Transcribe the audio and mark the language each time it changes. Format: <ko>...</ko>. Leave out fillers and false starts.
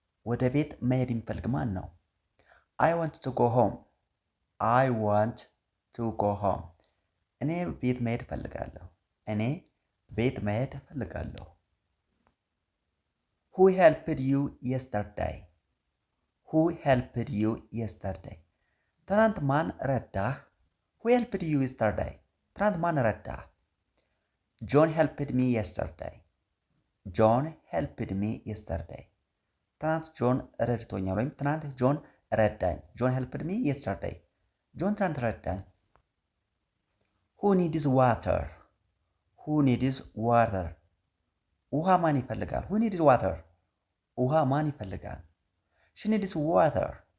<am>ወደ ቤት መሄድ የሚፈልግ ማን ነው?</am> <en>I want to go home. I want to go home.</en> <am>እኔ ቤት መሄድ እፈልጋለሁ። እኔ ቤት መሄድ እፈልጋለሁ።</am> <en>Who helped you yesterday? who helped you yesterday?</en> <am>ትናንት ማን ረዳህ?</am> <en>who helped you yesterday?</en> <am>ትናንት ማን ረዳህ?</am> <en>John helped me yesterday. John helped me yesterday.</en> <am>ትናንት ጆን ረድቶኛል ወይም ትናንት ጆን ረዳኝ።</am> <en>John helped me yesterday.</en> <am>ጆን ትናንት ረዳኝ።</am> <en>Who needs water? Who needs water?</en> <am>ውሃ ማን ይፈልጋል?</am> <en>Who needs water? ውሃ ማን ይፈልጋል? She needs water.</en>